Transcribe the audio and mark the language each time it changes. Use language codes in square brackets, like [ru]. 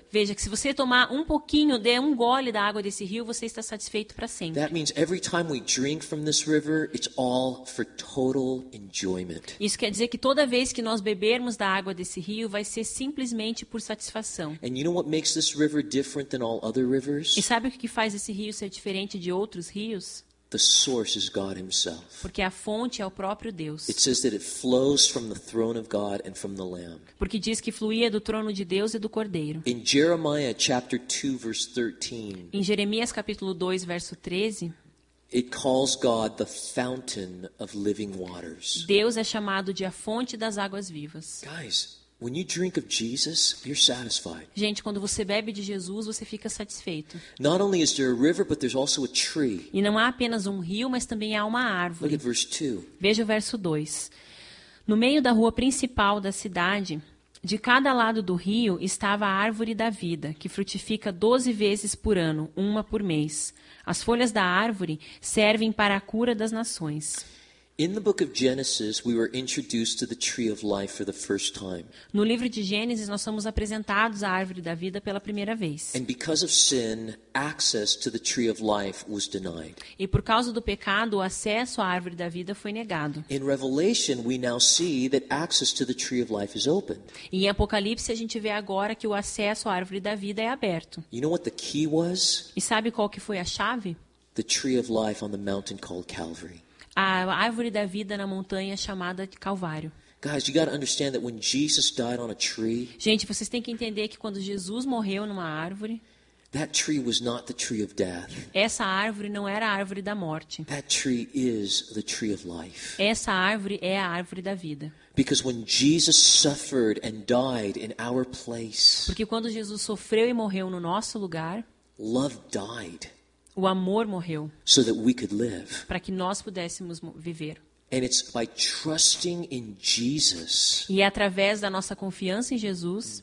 [pt] Veja que se você tomar um pouquinho, der um gole da água desse rio, você está satisfeito para sempre. [en] That means every time we drink from this river, it's all for total enjoyment. [pt] Isso quer dizer que toda vez que nós bebermos da água desse rio, vai ser simplesmente por satisfação. [en] And you know what makes this river different than all other rivers? [pt] E sabe o que faz esse rio ser diferente de outros rios? [en] The source is God himself. [pt] Porque a fonte é o próprio Deus. [en] It says that it flows from the throne of God and from the Lamb. [pt] Porque diz que fluía do trono de Deus e do Cordeiro. [en] In Jeremiah chapter 2 verse 13, [pt] Em Jeremias capítulo 2, verso 13, [en] it calls God the fountain of living waters. [pt] Deus é chamado de a fonte das águas vivas. [en] Guys, when you drink of Jesus, you're satisfied. [pt] Gente, quando você bebe de Jesus, você fica satisfeito. [en] Not only is there a river, but there's also a tree. [pt] E não há apenas um rio, mas também há uma [en] Look [pt] árvore. [en] at verse 2. [pt] Veja o verso 2. No meio da rua principal da cidade, de cada lado do rio estava a árvore da vida, que frutifica 12 vezes por ano, uma por mês. As folhas da árvore servem para a cura das nações. [en] In the book of Genesis, we were introduced to the tree of life for the first time. [pt] No livro de Gênesis, nós somos apresentados à árvore da vida pela primeira vez. [en] And because of sin, access to the tree of life was denied. [pt] E por causa do pecado, o acesso à árvore da vida foi negado. [en] In Revelation, we now see that access to the tree of life is opened. [pt] E em Apocalipse, a gente vê agora que o acesso à árvore da vida é aberto. [en] You know what the key was? [pt] E sabe qual que foi a chave? [en] The tree of life on the mountain called Calvary. [pt] A árvore da vida na montanha chamada de Calvário. [en] Guys, you got to understand that when Jesus died on a tree, [pt] Gente, vocês têm que entender que quando Jesus morreu numa árvore, [en] that tree was not the tree of death. [pt] essa árvore não era a árvore da morte. [en] That tree is the tree of life. [pt] Essa árvore é a árvore da vida. [en] Because when Jesus suffered and died in our place, [pt] Porque quando Jesus sofreu e morreu no nosso lugar, [en] love died [pt] o amor morreu [en] so that we could live. [pt] para que nós pudéssemos viver. [en] And it's by trusting in Jesus, [pt] E é através da nossa confiança em Jesus,